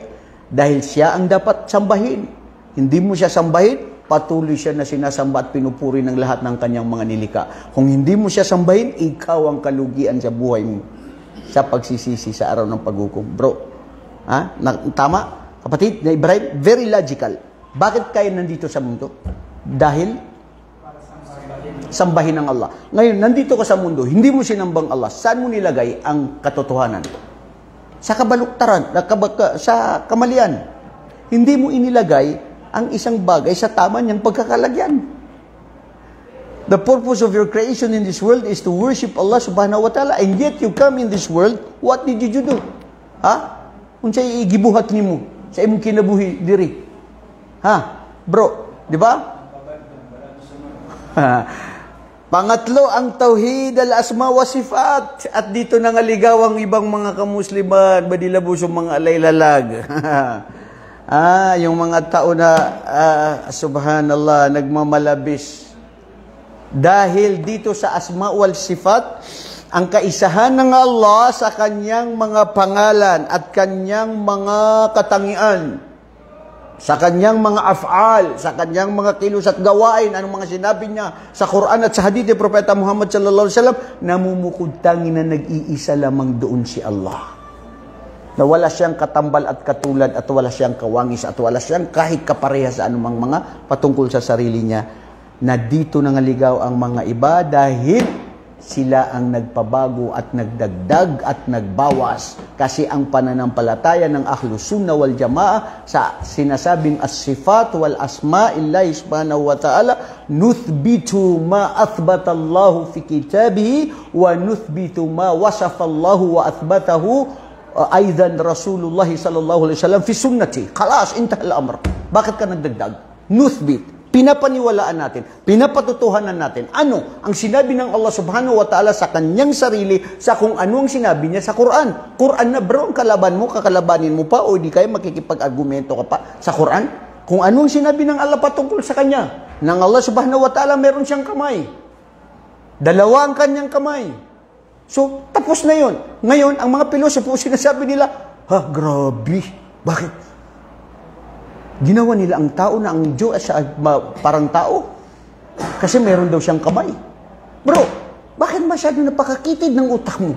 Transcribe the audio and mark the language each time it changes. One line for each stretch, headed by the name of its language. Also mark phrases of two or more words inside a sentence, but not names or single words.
Filipino: Dahil siya ang dapat sambahin. Hindi mo siya sambahin, patuloy siya na sinasamba at pinupuri ng lahat ng kanyang mga nilikha. Kung hindi mo siya sambahin, ikaw ang kalugian sa buhay mo sa pagsisisi sa araw ng paghukom. Bro, ha? Tama? Kapatid na Ibrahim,
English: very logical.
Filipino: Bakit kayo nandito sa mundo? Dahil sambahin ng Allah. Ngayon, nandito ka sa mundo, hindi mo sinambang Allah. Saan mo nilagay ang katotohanan? Sa kabaluktaran, sa kamalian. Hindi mo inilagay ang isang bagay sa tama niyang pagkakalagyan.
English: The purpose of your creation in this world is to worship Allah
Arabic: سبحانه وتعالى.
English: And yet you come in this world, what did you do? Ha?
Cebuano: Kung sa'y igibuhat ni mo, sa imong kinabuhi diri.
Filipino: Ha? Bro, di ba? Pangatlo, ang
Arabic: توحيد الأسماء والصفات.
Filipino: At dito nangaligaw ang ibang mga kamusliman, badilabusong mga alaylalag. Yung mga tao na, subhanallah, nagmamalabis. Dahil dito sa
Arabic: الأسماء والصفات,
Filipino: ang kaisahan ng Allah sa kanyang mga pangalan at kanyang mga katangian, sa kanyang mga af'al, sa kanyang mga kilos at gawain, anong mga sinabi niya sa Quran at sa hadith ni Propeta Muhammad
Arabic: صلى الله عليه وسلم,
Filipino: namumukod tangin na nag-iisa lamang doon si Allah. Na wala siyang katambal at katulad at wala siyang kawangis at wala siyang kahit kapareha sa anumang mga patungkol sa sarili niya. Na dito nangaligaw ang mga iba dahil sila ang nagpabago at nagdagdag at nagbawas. Kasi ang pananampalataya ng Ahlus Sunnah wal Jamaa sa sinasabing
Arabic: الصفات والأسماء الإلهية سبحانه وتعالى نثبت ما أثبت الله في كتابه ونثبت ما وصف الله وأثبته أيضا رسول الله صلى الله عليه وسلم في سنته. خلاص، انتهى الأمر.
Filipino: Bakit ka nagdagdag? Nuthbit. Pinapaniwalaan natin, pinapatutuhanan natin. Ano ang sinabi ng Allah
Arabic: سبحانه وتعالى
Filipino: sa kanyang sarili, sa kung ano ang sinabi niya sa Quran. Quran na bro, ang kalaban mo, kakalabanin mo pa, o di kayo makikipag-argumento ka pa sa Quran. Kung ano ang sinabi ng Allah patungkol sa kanya. Ng Allah
Arabic: سبحانه وتعالى,
Filipino: meron siyang kamay. Dalawa ang kanyang kamay. So, tapos na yun. Ngayon, ang mga pilosopo, sinasabi nila, grabe. Bakit? Ginawa nila ang tao na ang Diyos parang tao. Kasi meron daw siyang kamay. Bro, bakit masyado napakakitid ng utak mo?